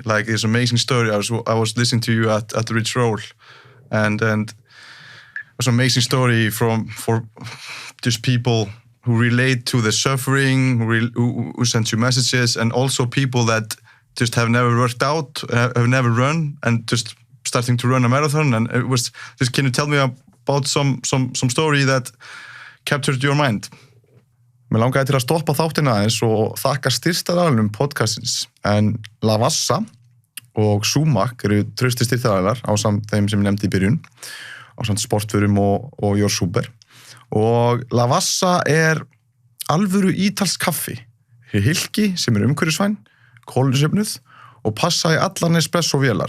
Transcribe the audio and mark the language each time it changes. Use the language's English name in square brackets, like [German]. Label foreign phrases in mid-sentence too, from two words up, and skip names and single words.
[English] Like this amazing story. I was listening to you at the Rich Roll, and it was an amazing story for just people who relate to the suffering, who send you messages, and also people that just have never worked out, have never run, and just starting to run a marathon. And it was just, can you tell me about some story that captured your mind? [Icelandic] Mér langaði til að stoppa þáttina aðeins og þakka styrktaraðilum podcastins, en Lavazza og Sumac eru trausti styrktaraðilar ásamt þeim sem ég nefndi í byrjun, ásamt sportvörum og Your Super. Og Lavazza alvöru ítalsk kaffi, hylki sem umhverfisvæn, kolefnisjöfnuð og passa í allar Nespresso-vélar.